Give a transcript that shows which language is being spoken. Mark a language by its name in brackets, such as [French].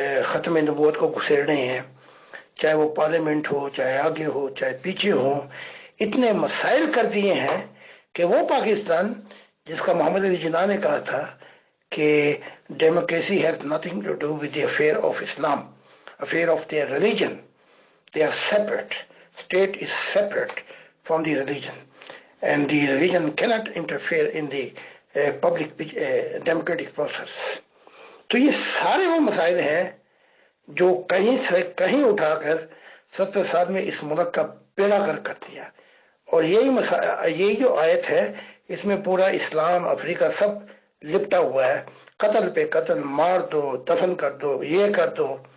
[Urdu] ختم نبوت کو گھسیڑ رہے ہیں، چاہے وہ پارلیمنٹ ہو، چاہے آگے ہو، چاہے پیچھے ہو، اتنے مسائل کر دیے ہیں کہ وہ پاکستان جس کا محمد علی جناح نے کہا تھا کہ [English] Democracy has nothing to do with the affair of Islam, affair of their religion, they are separate. State is separate from the religion, and the religion cannot interfere in the public democratic process. [Urdu] تو یہ سارے وہ مسائل ہیں جو کہیں سے کہیں اٹھا کر 70 سال میں اس ملک کا بیڑا غرق کر دیا، اور یہی جو آیت ہے اس میں پورا اسلام، افریقہ سب لپٹا ہوا ہے، قتل پہ قتل، مار دو، دفن کر دو، یہ کر دو۔